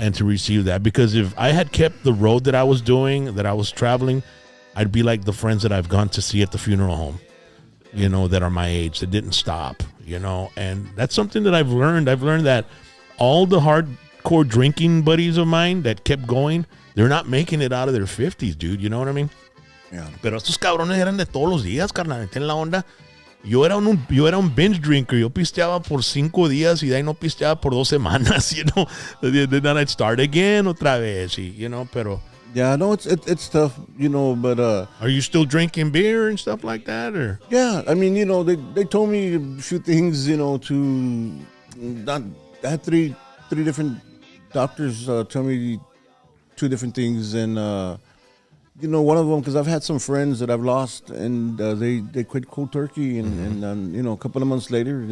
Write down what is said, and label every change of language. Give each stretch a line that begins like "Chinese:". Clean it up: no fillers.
English: And to receive that, because if I had kept the road that I was doing, that I was traveling, I'd be like the friends that I've gone to see at the funeral home, that are my age, that didn't stop, and that's something that I've learned. I've learned that all the hardcore drinking buddies of mine that kept going, they're not making it out of their 50s, dude. You know what I mean? Yeah.
Spanish: Pero estos cabrones eran de todos los días, carnal. Ten la onda. Yo era un binge drinker. Yo pisteaba por 5 días y de ahí no pisteaba por 2 semanas,
English: Then I'd start again
Spanish: otra vez, pero...
English: Yeah, no, it's tough, but... Are you still drinking beer and stuff like that, or...? Yeah, I mean, they told me a few things, to... I had three different doctors tell me 2 different things, and... one of them, because I've had some friends that I've lost, and they quit cold turkey, and a couple of months later.